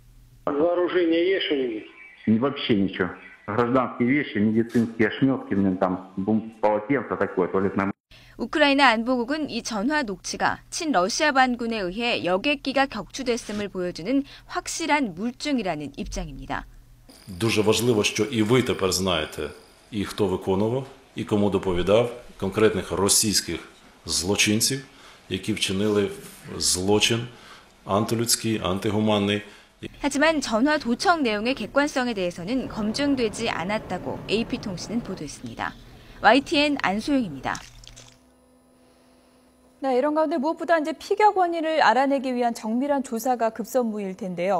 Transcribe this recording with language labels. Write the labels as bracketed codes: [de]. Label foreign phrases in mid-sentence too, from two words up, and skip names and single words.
[ko] 우크라이나 안보국은 이 전화 녹취가 친러시아 반군에 의해 여객기가 격추됐음을 보여주는 확실한 물증이라는 입장입니다. [uk] Дуже важливо, що і ви тепер знаєте, і хто виконував, і кому доповідав конкретних російських злочинців, які вчинили злочин антилюдський, антигуманний. [ko] 하지만 전화 도청 내용의 객관성에 대해서는 검증되지 않았다고 AP통신은 보도했습니다. YTN 안소영입니다. 네, 이런 가운데 무엇보다 이제 피격 원인을 알아내기 위한 정밀한 조사가 급선무일 텐데요.